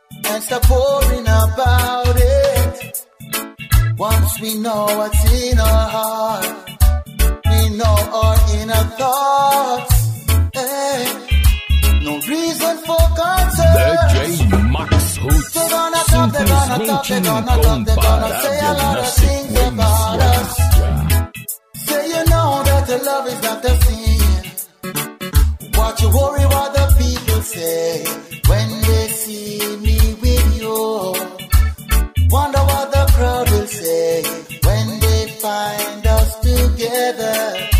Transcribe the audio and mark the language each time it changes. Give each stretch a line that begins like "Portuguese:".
English: And stop worrying about it. Once we know what's in our heart, we know our inner thoughts. Hey, no reason for concern.
Portuguese: DJ Max Roots, simplesmente incomparável na sequência.
English: Say you know that the love is not the sin. What you worry what the people say when they see me with you. Wonder what the crowd will say when they find us together.